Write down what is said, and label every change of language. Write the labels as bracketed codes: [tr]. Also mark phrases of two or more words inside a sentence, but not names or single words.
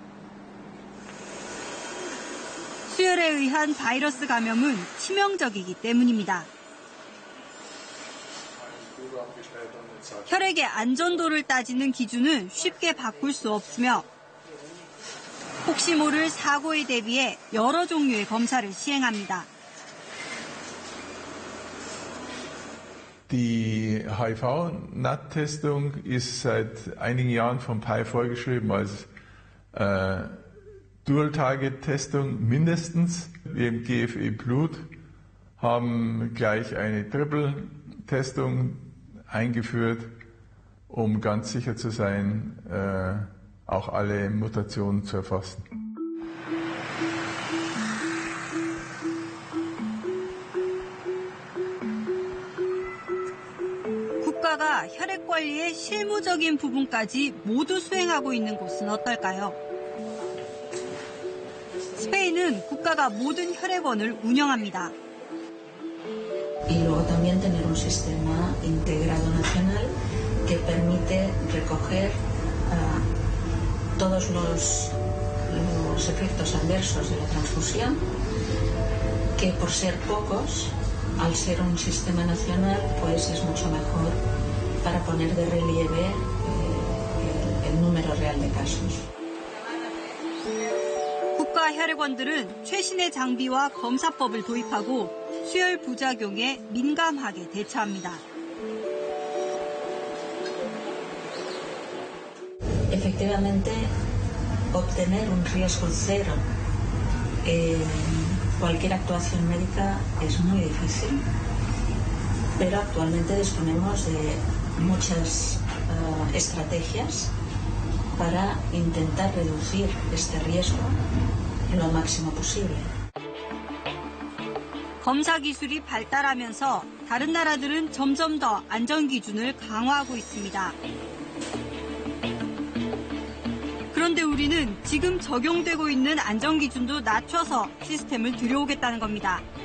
[ko] 수혈에 의한 바이러스 감염은 치명적이기 때문입니다. 혈액의 안전도를 따지는 기준은 쉽게 바꿀 수 없으며 혹시 모를 사고에 대비해 여러 종류의 검사를 시행합니다. [de] Die HIV-Nahttestung ist seit einigen Jahren vom PAI vorgeschrieben als Dual-Target-Testung mindestens. Wir im GFE Blut haben gleich eine Triple-Testung eingeführt, um ganz sicher zu sein, auch alle Mutationen zu erfassen. [ko] 국가가 혈액 관리의 실무적인 부분까지 모두 수행하고 있는 곳은 어떨까요? 스페인은 국가가 모든 혈액원을 운영합니다. [es] Y luego también tener un sistema integrado nacional que permite recoger todos los efectos adversos de la transfusión, que por ser pocos, al ser un sistema nacional, pues es mucho mejor para poner de relieve el número real de casos. [ko] 국가 혈액원들은 최신의 장비와 검사법을 도입하고 수혈 부작용에 민감하게 대처합니다. [es] Efectivamente, obtener un riesgo cero en cualquier actuación médica es muy difícil, pero actualmente disponemos de muchas estrategias para intentar reducir este riesgo lo máximo posible. [ko] 검사 기술이 발달하면서 다른 나라들은 점점 더 안전 기준을 강화하고 있습니다. 그런데 우리는 지금 적용되고 있는 안전 기준도 낮춰서 시스템을 들여오겠다는 겁니다.